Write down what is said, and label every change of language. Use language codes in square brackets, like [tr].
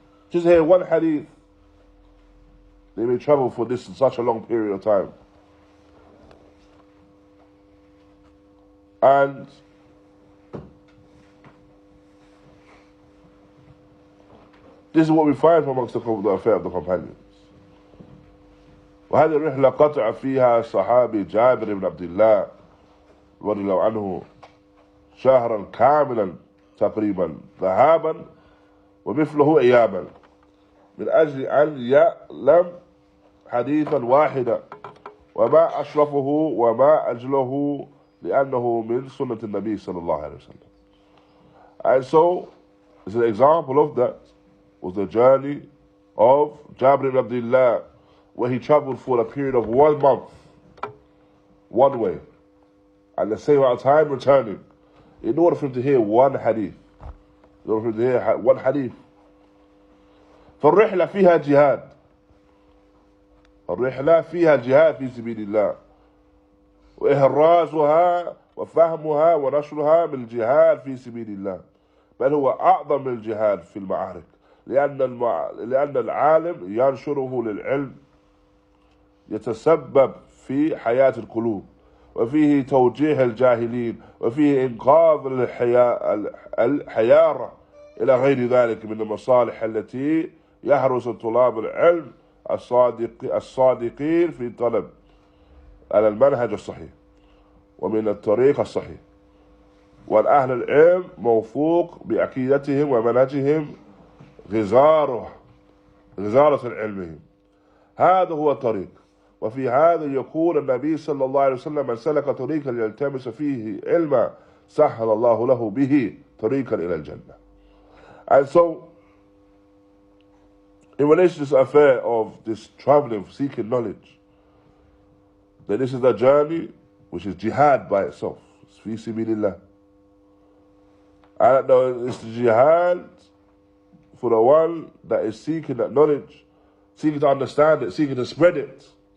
[en] Just hear one hadith. They may travel for this in such a long period of time. And this is what we find from amongst the affair of the companions. [ar] وهذه الرحلة قطع فيها صحابي جابر بن عبد الله رضي الله عنه شهرا كاملا تقريبا ذهابا ومثله إيابا. من أجل أن يعلم حديثا واحدا وما أشرفه وما أجله لأنه من سنة النبي صلى الله عليه وسلم. [en] And so, as an example of that was the journey of Jabir ibn Abdullah, where he traveled for a period of 1 month, one way, and the same amount of time returning, in order for him to hear one hadith. In order for him to hear one hadith. [ar] فالرحلة فيها جهاد. الرحلة فيها جهاد في سبيل الله. وإهرازها وفهمها ونشرها من الجهاد في سبيل الله. بل هو أعظم من الجهاد في المعارك. لأن العالم ينشره للعلم يتسبب في حياة القلوب وفيه توجيه الجاهلين وفيه إنقاذ الحيارة إلى غير ذلك من المصالح التي يحرص طلاب العلم الصادقين في الطلب على المنهج الصحيح ومن الطريق الصحيح. والأهل العلم موفوق بعقيدتهم ومنهجهم غزارة علمهم. هذا هو الطريق. وفي هذا يقول النبي صلى الله عليه وسلم من سلك طريقا يلتمس فيه علما سهل الله له به طريقا إلى الجنة. [en] And so, in relation to this affair of this traveling, seeking knowledge, that this is the journey which is jihad by itself. It's fi sabilillah. And it's the jihad for the one that is seeking that knowledge, seeking to understand it, seeking to spread it.